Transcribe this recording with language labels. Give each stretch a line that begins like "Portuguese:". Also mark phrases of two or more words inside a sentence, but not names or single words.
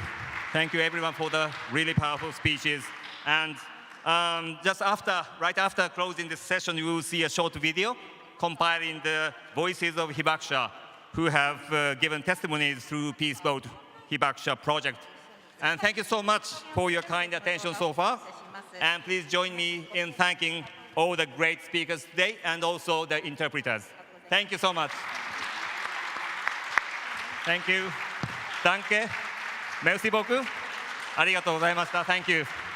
English: Thank you everyone for the really powerful speeches. And right after closing this session, you will see a short video compiling the voices of Hibakusha who have given testimonies through Peace Boat Hibakusha project. And thank you so much for your kind attention so far. And please join me in thanking all the great speakers today and also the interpreters. Thank you so much. Thank you.
French: Danke. Merci beaucoup.
Japanese: ありがとうございました。
English: Thank you.